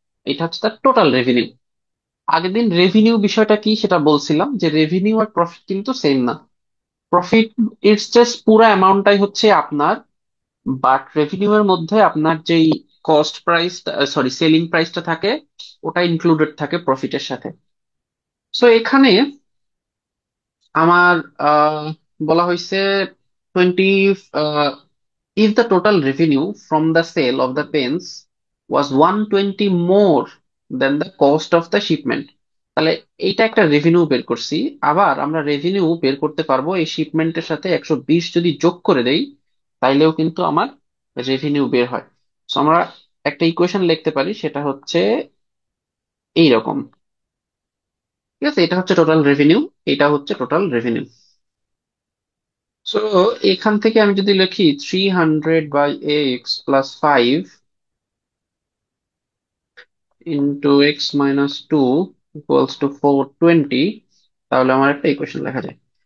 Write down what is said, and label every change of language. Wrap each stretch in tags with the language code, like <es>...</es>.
<bn>এটা হচ্ছে তার টোটাল রেভিনিউ। আগের দিন রেভিনিউ বিষয়টা কি সেটা বলছিলাম, যে রেভিনিউ আর প্রফিট কিন্তু সেম না। প্রফিট,</bn> <en>it's just</en> <bn>পুরো অ্যামাউন্টটাই হচ্ছে আপনার, বাট রেভিনিউ এর মধ্যে আপনার যেই কস্ট প্রাইস, সরি সেলিং প্রাইসটা থাকে, ওটা ইনক্লুডেড থাকে প্রফিটের সাথে। সো এখানে আমার বলা হয়েছে 20,</bn> <en>if the total revenue from the sale of the pens was 120 more than the cost of the shipment,</en> <bn>তাহলে এইটা একটা রেভিনিউ বের করছি। আবার আমরা রেভিনিউ বের করতে পারবো এই শিপমেন্টের সাথে 120 যদি যোগ করে দেই, তাইলেও কিন্তু আমার রেভিনিউ বের হয়। তো আমরা একটা ইকুয়েশন লিখতে পারি, সেটা হচ্ছে এইরকম। ঠিক আছে, এটা হচ্ছে টোটাল রেভিনিউ, এটা হচ্ছে টোটাল রেভিনিউ। সো এখান থেকে আমি যদি লিখি 300/x+5 into x-2 equals to 420, তাহলে আমার একটা ইকুয়েশন লেখা যায়।</bn>